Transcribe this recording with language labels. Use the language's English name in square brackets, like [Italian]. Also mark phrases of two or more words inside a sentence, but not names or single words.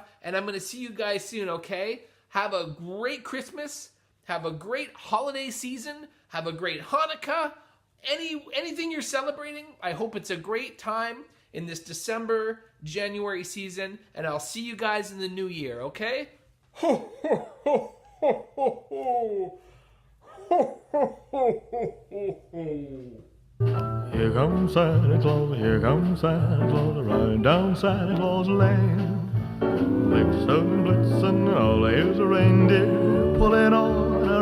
[English] And I'm going to see you guys soon, okay? Have a great Christmas. Have a great holiday season. Have a great Hanukkah. Anything you're celebrating, I hope it's a great time in this December, January season. And I'll see you guys in the new year, okay? Ho, ho, ho, ho, ho, ho. Ho, ho, ho, ho, ho, ho. Here comes Santa Claus, here comes Santa Claus, riding down Santa Claus Lane. Blitzen, blitzen, all there's a reindeer pulling on